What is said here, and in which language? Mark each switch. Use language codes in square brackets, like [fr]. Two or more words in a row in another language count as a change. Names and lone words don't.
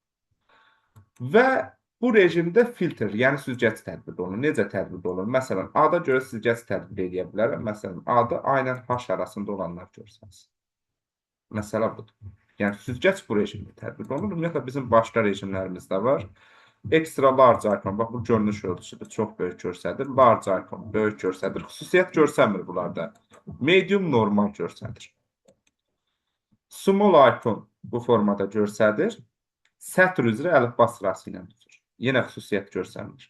[az] Və bu rejimdə filtr, yəni süzgəc tətbiq olunur. Necə tətbiq olunur? Məsələn, ada görə süzgəc tətbiq edə bilərəm. Məsələn, adı ayla H arasında olanlar görsənsin. Məsələ budur. Yəni, süzgəc bu rejimdə tətbiq olunur. Ümumiyyətlə, bizim başqa rejimlərimiz də var. [en] Extra large icon, [az] bax, bu görünüş ölçüsüdür. Çox böyük görsədir. [en] Large icon, [az] böyük görsədir. Xüsusiyyət görsənmir bunlarda. Medium, normal görsədir. [en] Small icon [az] bu formada görsədir. Sətr üzrə əlifba sırası ilə düzür. Yenə xüsusiyyət görsənmir.